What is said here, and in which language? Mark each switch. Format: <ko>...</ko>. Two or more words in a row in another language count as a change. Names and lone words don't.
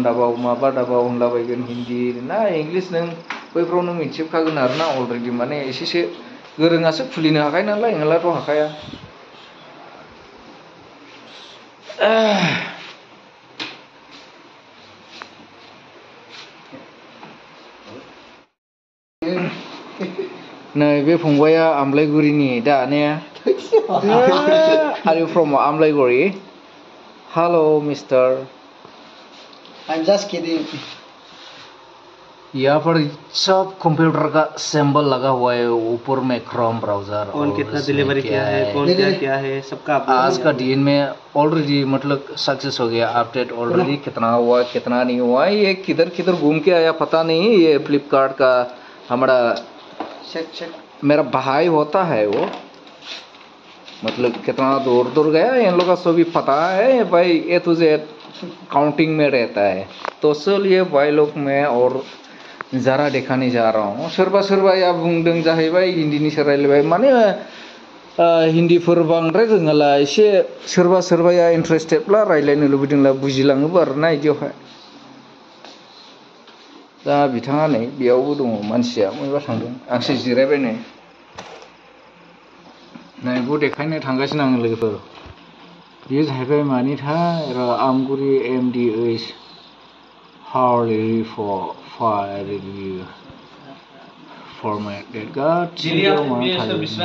<brx>दाबाव माबा दाबाव होनलाबायगोन हिन्दी ना इंलिस नों बैफ्राव नों मिथिजोबखागोन आरोना अलरेडि माने एसेसो गोरोङासो खुलिनो हाखायो नालाय नङालाथ' हाखाया नै बे फंबाया आमलायगुरिनि दा ने</brx> <en>Are you from Amlaiguri? Hello, mister. I'm just kidding.</en> <hi>यहाँ पर सब कंप्यूटर का सिंबल लगा हुआ है ऊपर में</hi> <en>Chrome browser</en> <hi>कौन कितना डिलीवरी किया है कौन क्या है सबका आज का दिन में ऑलरेडी मतलब सक्सेस हो गया</hi> <en>update already</en> <hi>कितना हुआ कितना नहीं हुआ ये किधर किधर घूम के आया पता नहीं ये फ्लिपकार्ट का हमारा मेरा भाई होता है वो मतलब कितना दूर गया इन लोगों का सभी पता है भाई ए तुझे काउंटिंग में रहता है तो चलिए भाई लोग मैं और जरा दिखाने जा रहा हूँ</hi> <brx>सोरबा या बुंदों जाहैबाय हिंदीनि रायलायबाय माने हिंदीफोर बांद्राय रोङाला एसे सोरबाया इन्टारेस्टेडब्ला रायलायनो लुबैदोंला बुजिलाङोबो आरोना इदियावहाय दा बिथाङा नै बेयावबो दङ मानसिया बबेबा थांदों आंसो जिरायबाय नै नायबो देखायनो थांगासिनो आं लोगोफोर बेयो जाहैबाय मानिथाय आमगुरि एमडिएच हार्लि फायर फरमेटेड गासिबो मा थायो</brx>